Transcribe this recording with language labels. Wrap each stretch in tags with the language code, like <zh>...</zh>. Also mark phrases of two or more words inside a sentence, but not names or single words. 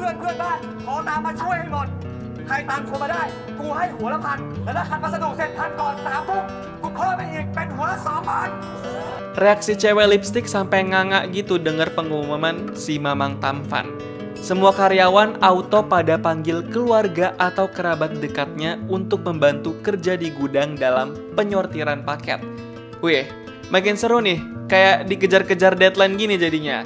<th>พื่อนบ้านขอตามมาช่วยให้หมดใครตามคนมาได้กูให้หัวละพันแต่ถ้าคันพัสดุเสร็จทันก่อน3 ทุ่มกูเพิ่มไปอีกเป็นหัวละ2,000.</th> <id>Reaksi cewek lipstik sampai nganga gitu denger pengumuman si Mamang Tampan. Semua karyawan auto pada panggil keluarga atau kerabat dekatnya untuk membantu kerja di gudang dalam penyortiran paket. Wih, makin seru nih, kayak dikejar-kejar deadline gini jadinya.</id>